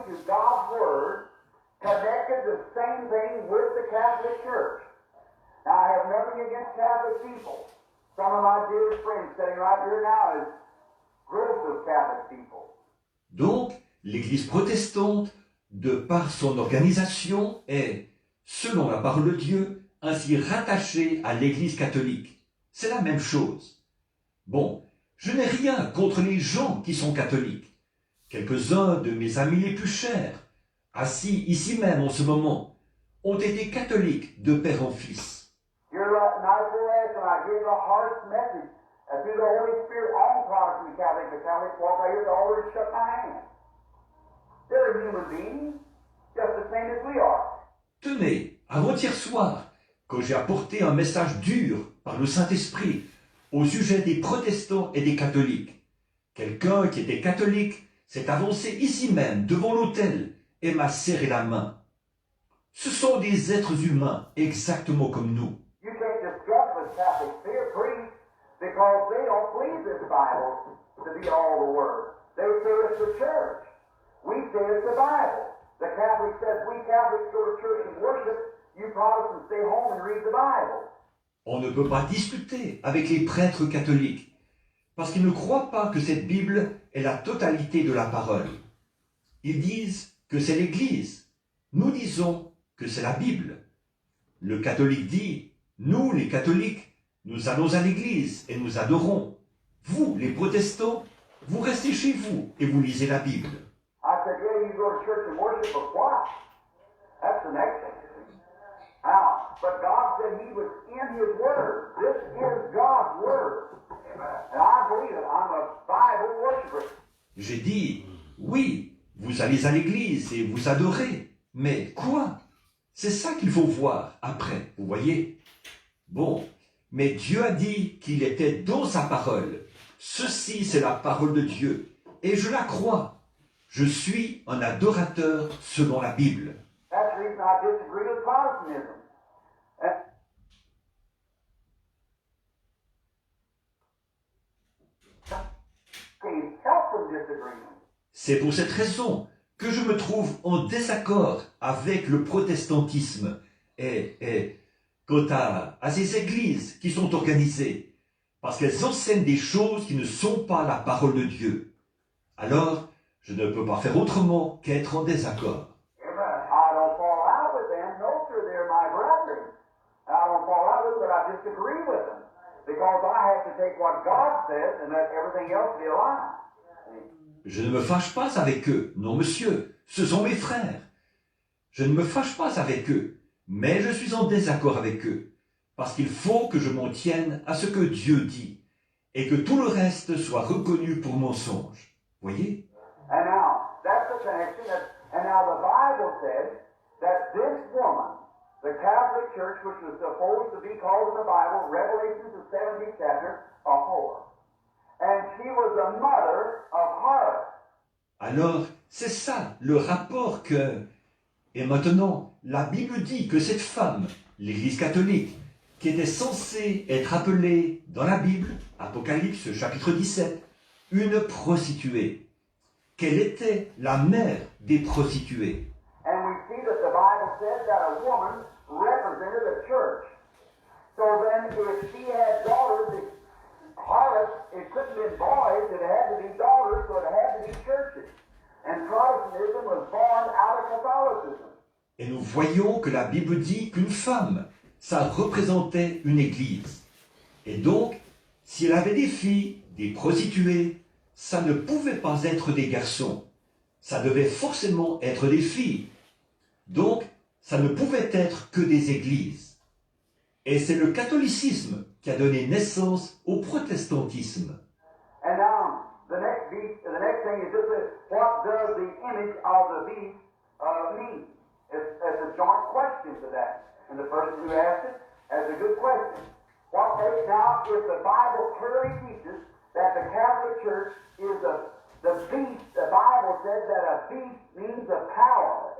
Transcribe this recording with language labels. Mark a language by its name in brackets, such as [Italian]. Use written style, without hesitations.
[English] God's Word connected the same thing with the Catholic Church. Now, I have nothing against Catholic people. Some of my dearest friends sitting right here now is groups of Catholic people. [French] Donc, l'Église protestante, de par son organisation, est, selon la parole de Dieu, ainsi rattachée à l'Église catholique. C'est la même chose. Bon, je n'ai rien contre les gens qui sont catholiques. Quelques-uns de mes amis les plus chers, assis ici même en ce moment, ont été catholiques de père en fils. [English] You're right, nice little ass, and I gave a harsh message through the Holy Spirit on Protestant and Catholic. The Catholics walk right here, they already shook my hand. They're human beings, just the same as we are. [French] Tenez, avant-hier soir, quand j'ai apporté un message dur par le Saint-Esprit au sujet des protestants et des catholiques, quelqu'un qui était catholique s'est avancé ici même, devant l'autel, et m'a serré la main. Ce sont des êtres humains, exactement comme nous. [English] You can't discuss with Catholic priests because they don't believe this Bible to be all the Word. They say it's the church. We say it's the Bible. The Catholic says we Catholics go to church and worship. You Protestants stay home and read the Bible. [French] On ne peut pas discuter avec les prêtres catholiques, parce qu'ils ne croient pas que cette Bible est la totalité de la parole. Ils disent que c'est l'Église. Nous disons que c'est la Bible. Le catholique dit, nous les catholiques, nous allons à l'Église et nous adorons. Vous, les protestants, vous restez chez vous et vous lisez la Bible. [English] I said, yeah, you go to church and worship, but what? That's the next thing. Now, but God said He was in His Word. This is God's Word. And I believe it. I'm a Bible worshiper. [French] J'ai dit, oui, vous allez à l'église et vous adorez. Mais quoi? C'est ça qu'il faut voir après, vous voyez? Bon, mais Dieu a dit qu'il était dans sa parole. Ceci, c'est la parole de Dieu. Et je la crois. Je suis un adorateur selon la Bible. [English] That's the reason I disagree with Protestantism. Can't help from disagreement. [French] C'est pour cette raison que je me trouve en désaccord avec le protestantisme et quant à ces églises qui sont organisées, parce qu'elles enseignent des choses qui ne sont pas la parole de Dieu. Alors, je ne peux pas faire autrement qu'être en désaccord. [English] I don't fall out with them. No, sir, they're my brethren. I don't fall out with them, but I disagree with them. Because I have to take what God says and let everything else be a lie. [French] Je ne me fâche pas avec eux, non monsieur, ce sont mes frères. Je ne me fâche pas avec eux, mais je suis en désaccord avec eux, parce qu'il faut que je m'en tienne à ce que Dieu dit, et que tout le reste soit reconnu pour mensonge. Voyez? [English] And now, that's the connection. And now the Bible says that this woman, the Catholic Church, which was supposed to be called in the Bible, Revelation, the 17th chapter, a whore. And she was the mother of harlots. [French] Alors, c'est ça le rapport que... Et maintenant, la Bible dit que cette femme, l'Église catholique, qui était censée être appelée dans la Bible, Apocalypse chapitre 17, une prostituée, qu'elle était la mère des prostituées. [English] And we see that the Bible says that a woman represented a church. So then if she had daughters, harlots, it couldn't be boys, it had to be daughters, so it had to be churches. And Protestantism was born out of Catholicism. [French] Et nous voyons que la Bible dit qu'une femme, ça représentait une église. Et donc, si elle avait des filles, des prostituées, ça ne pouvait pas être des garçons. Ça devait forcément être des filles. Donc, ça ne pouvait être que des églises. Et c'est le catholicisme qui a donné naissance au protestantisme. [English] And now, the next thing is this: what does the image of the beast mean? It's a joint question to that. And the person who asked it has a good question. Now, if the Bible clearly teaches that the Catholic Church is the beast, the Bible says that a beast means a power.